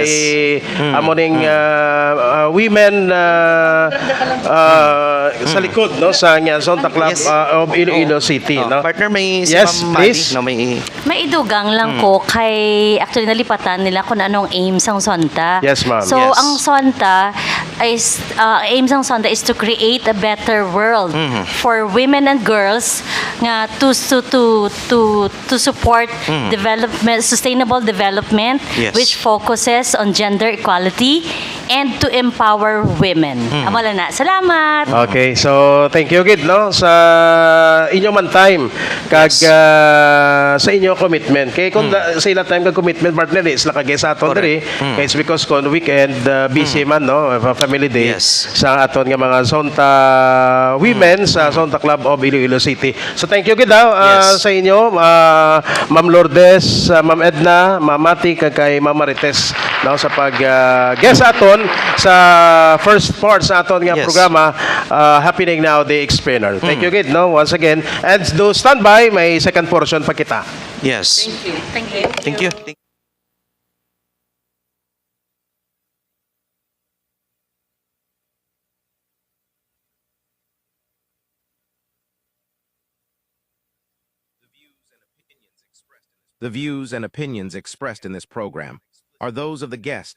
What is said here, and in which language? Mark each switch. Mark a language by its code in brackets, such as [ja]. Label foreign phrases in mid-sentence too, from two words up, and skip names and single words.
[hil] kay amoning women sa likod, no, sa Zonta Club Yes. of Iloilo City, no. Partner may si Yes, Ma'am please. Madi, no may Maidugang lang ko kay actually nalipatan nila kung anong aims ang Sonta. Yes, ma'am. So Yes. [en] ang Sonta is aims ang Sonta is to create a better world for women and girls nga to support development, sustainable development Yes. which focuses on gender equality and to empower women. [hil] Amo lang na. Salamat. [en] Okay, so thank you [hil] gid no sa inyong man time kag sa inyong commitment. Kay kung sa ila time kag commitment partner is la kag sa aton diri. Kay [en] it's because [hil] kon weekend busy man no, [en] family day [hil] Yes. sa aton nga mga Zonta women sa Zonta Club of Iloilo City. So [en] thank you [hil] gid Yes. sa inyo Ma'am Lourdes, Ma'am Edna, Ma'am Mati kag kay Ma'am Marites no sa pag guest aton sa [en] first part [hil] sa aton nga Yes. programa Happening Now the Explainer. [en] Thank you [hil] gid no once again, and [en] do stand by, [hil] may [en] second portion [hil] pa kita. Yes. [en] Thank you. Thank you. The views and opinions expressed in this program are those of the guest.